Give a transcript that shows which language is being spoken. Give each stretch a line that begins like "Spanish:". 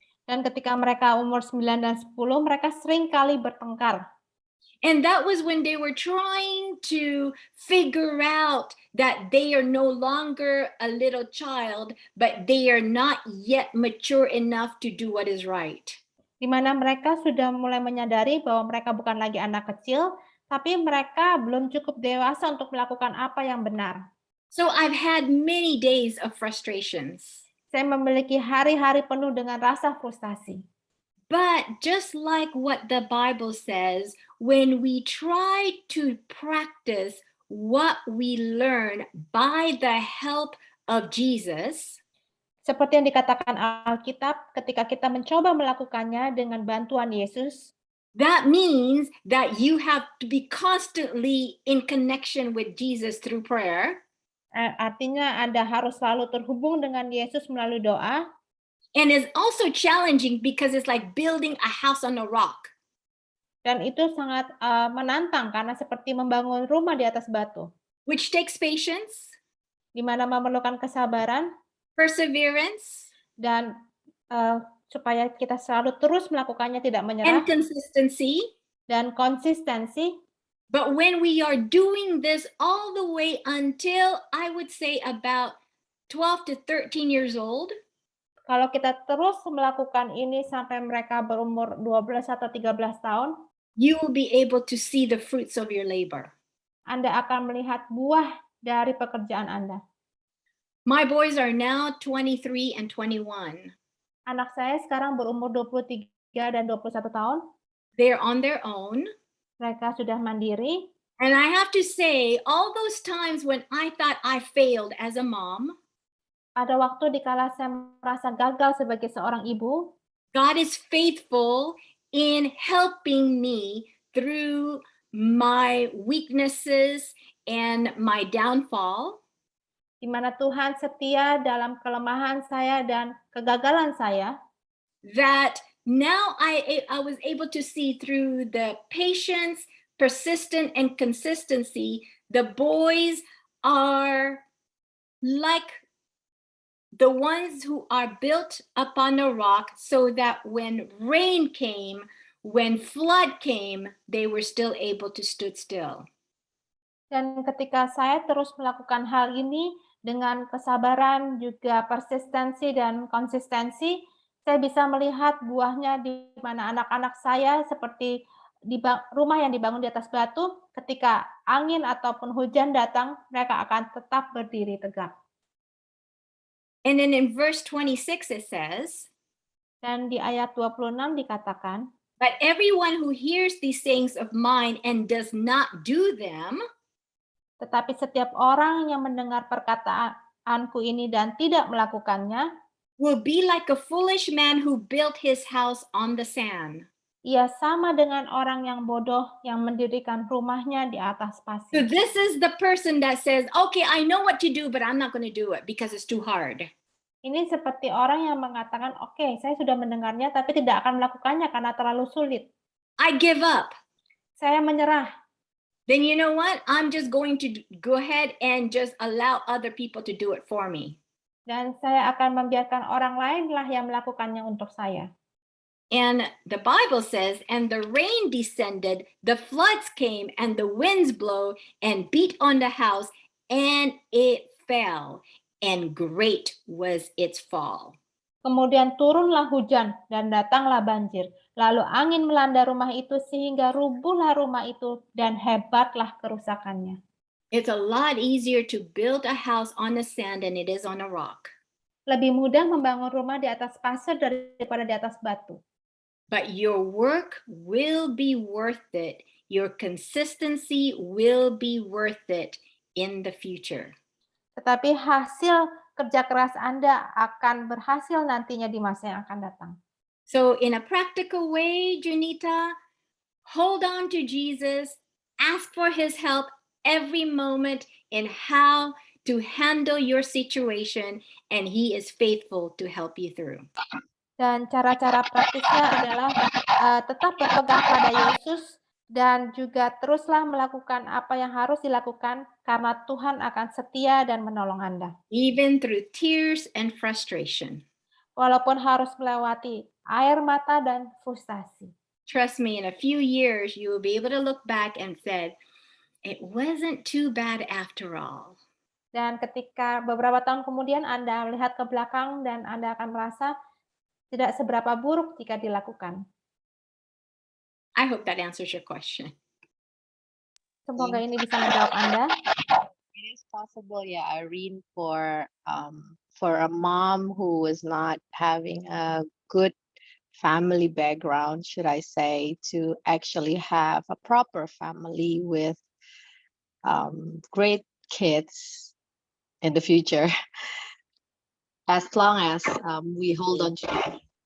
Indonesian: Dan ketika mereka umur 9 dan 10, mereka sering kali bertengkar.
English: And that was when they were trying to figure out that they are no longer a little child, but they are not yet mature enough to do what is right.
Indonesian: Di mana mereka sudah mulai menyadari bahwa mereka bukan lagi anak kecil, tapi mereka belum cukup dewasa untuk melakukan apa yang benar.
English: So I've had many days of frustrations.
Indonesian: Saya memiliki hari-hari penuh dengan rasa frustasi.
English: But just like what the Bible says, when we try to practice what we learn by the help of Jesus,
Indonesian: seperti yang dikatakan Alkitab, ketika kita mencoba melakukannya dengan bantuan Yesus,
English: that means that you have to be constantly in connection with Jesus through prayer.
Indonesian: Artinya Anda harus selalu terhubung dengan Yesus melalui doa.
English: And it's also challenging because it's like building a house on a rock.
Indonesian: Dan itu sangat menantang karena seperti membangun rumah di atas batu.
English: Which takes patience,
Indonesian: di mana memerlukan kesabaran,
English: perseverance,
Indonesian: dan supaya kita selalu terus melakukannya, tidak menyerah,
English: and consistency.
Indonesian: Dan konsistensi.
English: But when we are doing this all the way until, I would say, about 12 to 13 years old,
Indonesian: kalau kita terus melakukan ini sampai mereka berumur 12 atau 13 tahun,
English: you will be able to see the fruits of your labor.
Indonesian: Anda akan melihat buah dari pekerjaan Anda.
English: My boys are now 23 and 21.
Indonesian: Anak saya sekarang berumur 23 dan 21 tahun.
English: They're on their own.
Indonesian: Mereka sudah mandiri.
English: And I have to say, all those times when I thought I failed as a mom,
Indonesian: ada waktu dikala saya merasa gagal sebagai seorang ibu,
English: God is faithful in helping me through my weaknesses and my downfall.
Indonesian: Di mana Tuhan setia dalam kelemahan saya dan kegagalan saya.
English: That now I was able to see through the patience, persistence, and consistency, the boys are like the ones who are built upon a rock, so that when rain came, when flood came, they were still able to stood still.
Indonesian: Dan ketika saya terus melakukan hal ini dengan kesabaran, juga persistensi dan konsistensi, saya bisa melihat buahnya di mana anak-anak saya seperti di rumah yang dibangun di atas batu, ketika angin ataupun hujan datang, mereka akan tetap berdiri tegak.
English: And then in verse 26 it says,
Indonesian: Dan di ayat 26 dikatakan,
English: but everyone who hears these sayings of mine and does not do them
Indonesian: tetapi setiap orang yang mendengar perkataanku ini dan tidak melakukannya,
English: will be like a foolish man who built his house on the sand.
Indonesian: ia sama dengan orang yang bodoh yang mendirikan rumahnya di atas pasir.
English: this is the person that says, okay, I know what to do, but I'm not going to do it because it's too hard.
Indonesian: Ini seperti orang yang mengatakan, oke, saya sudah mendengarnya, tapi tidak akan melakukannya karena terlalu sulit.
English: I give up.
Indonesian: Saya menyerah.
English: Then you know what? I'm just going to go ahead and just allow other people to do it for me.
Indonesian: Dan saya akan membiarkan orang lainlah yang melakukannya untuk saya.
English: And the Bible says, and the rain descended, the floods came, and the winds blow and beat on the house, and it fell, and great was its fall.
Indonesian: Kemudian turunlah hujan dan datanglah banjir. Lalu angin melanda rumah itu sehingga rubuhlah rumah itu dan hebatlah kerusakannya.
English: It's a lot easier to build a house on the sand than it is on a rock.
Indonesian: Lebih mudah membangun rumah di atas pasir daripada di atas batu.
English: But your work will be worth it. Your consistency will be worth it in the future.
Indonesian: Tetapi hasil kerja keras Anda akan berhasil nantinya di masa yang akan datang.
English: So in a practical way, Junita, hold on to Jesus, ask for his help every moment in how to handle your situation, and he is faithful to help you through.
Indonesian: Dan cara-cara praktisnya adalah tetap berpegang pada Yesus dan juga teruslah melakukan apa yang harus dilakukan karena Tuhan akan setia dan menolong Anda.
English: Even through tears and frustration.
Indonesian: Walaupun harus melewati air mata dan frustasi.
English: Trust me, in a few years, you will be able to look back and say, it wasn't too bad after all.
Indonesian: Dan ketika beberapa tahun kemudian Anda melihat ke belakang dan Anda akan merasa tidak seberapa buruk jika dilakukan.
English: I hope that answers your question.
Indonesian: Semoga ini bisa menjawab Anda.
English: It is possible, yeah, Irene, for a mom who is not having a good family background, should I say, to actually have a proper family with great kids in the future, as long as we hold on to it.